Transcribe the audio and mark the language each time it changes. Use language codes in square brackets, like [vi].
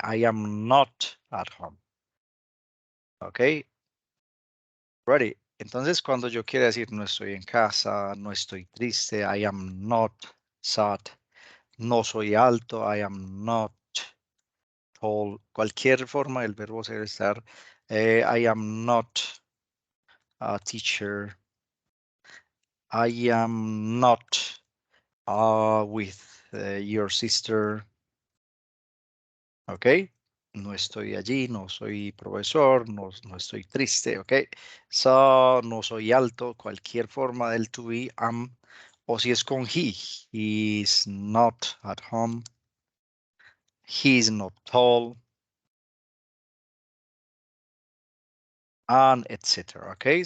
[en] I am not at home. ¿Ok? Ready. [es] Entonces cuando yo quiero decir no estoy en casa, no estoy triste, [en] I am not sad. [es] No soy alto, [en] I am not tall. [es] Cualquier forma del verbo debe estar. [en] I am not a teacher. I am not with your sister. ¿Ok? [es] No estoy allí, no soy profesor, no estoy triste, ¿ok? [en] So, [es] no soy alto, cualquier forma del [en] to be, am, [es] o si es con [en] he's not at home, he's not tall, and etc. ¿Ok?